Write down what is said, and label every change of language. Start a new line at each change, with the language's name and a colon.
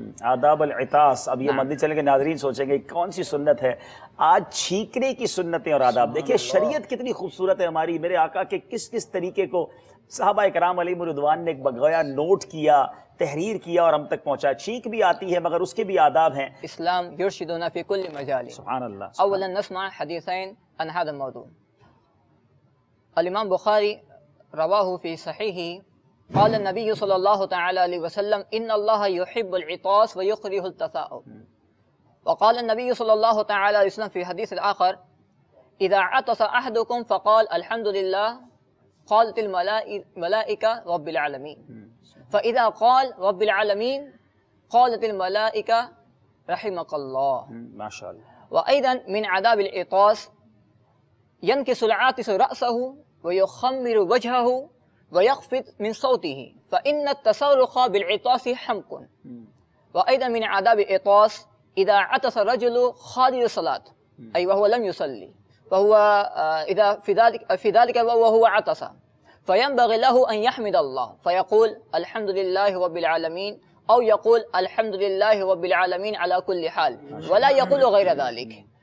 Urdu: آداب العطاس. اب یہ مدنی چلیں گے ناظرین سوچیں گے کون سی سنت ہے. آج چھینکنے کی سنتیں اور آداب دیکھیں. شریعت کتنی خوبصورت ہے ہماری. میرے آقا کے کس کس طریقے کو صحابہ کرام علیہم رضوان نے بغایا نوٹ کیا, تحریر کیا اور ہم تک پہنچایا. چھینک بھی آتی ہے مگر اس کے بھی آداب ہیں.
Arabic: اسلام یرشدنا فی کل مجال. سبحان اللہ. اولا نسمع حدیثین عن هذا الموضوع. الامام بخاری رواہ فی صحیحہ قال النبی صلی اللہ تعالی علیہ وسلم ان اللہ یحب العطاس ویکرہ التثاؤب. وقال النبی صلی اللہ تعالی علیہ وسلم فی حدیث آخر اذا عطس احدکم فقال الحمد للہ قالت الملائکہ رب العالمین فاذا قال رب العالمین قالت الملائکہ رحمک اللہ. ماشاء اللہ. وأيضا من عذاب العطاس ينكس العاطس رأسه ويخمر وجهه ويخفض من صوته فإن التصرخ بالعطاس حمق. وأيضا من عذاب العطاس إذا عطس الرجل خارج الصلاة أي وهو لم يصلي فهو إذا في ذلك وهو عطس فينبغي له أن يحمد الله فيقول الحمد لله رب العالمين أو يقول الحمد لله رب العالمين على كل حال ولا يقول غير ذلك.